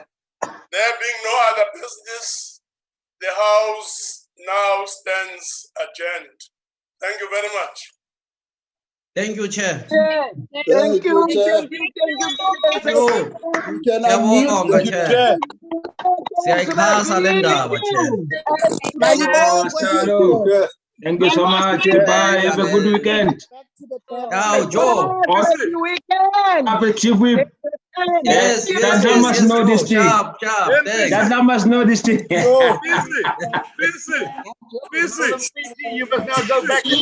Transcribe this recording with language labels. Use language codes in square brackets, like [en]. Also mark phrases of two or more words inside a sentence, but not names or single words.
[en] There being no other business, the House now stands adjourned. Thank you very much. Thank you, Chair. Thank you, Chair. We can unmute the Chair. [zu] Siyayikhasa le ndaba, [en] Chair. Thank you so much. Bye. Have a good weekend. Ciao, Joe. Happy weekend. Happy Chief Whip. Yes, That must know this thing. Sharp, That must know this thing. Busy. You must now go back.